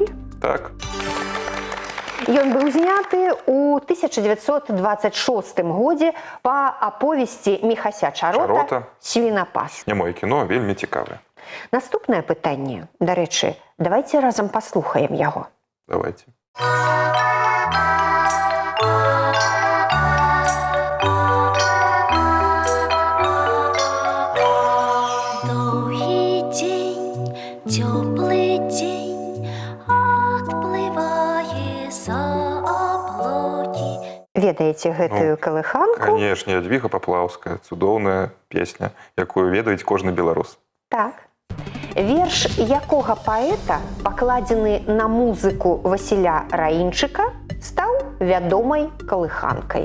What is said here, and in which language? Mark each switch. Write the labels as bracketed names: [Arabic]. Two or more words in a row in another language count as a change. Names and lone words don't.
[Belarusian] Так. Ён быў зняты ў 1926 годзе па аповесці Міхася Чарота «Свінапас». Нямое кіно, вельмі цікавае. Наступнае пытанне. Дарэчы, давайце разам паслухаем яго. Давайте. [Russian] Долгий день, теплый день, отплывая за облаки. [Belarusian] Ведаеце гэтую калыханку? Канешне, Ядвіга Паплаўская, цудоўная песня, якую ведаюць кожны беларус. Так. Верш якога паэта, пакладзены на музыку Васіля Раінчыка, стаў вядомай калыханкай.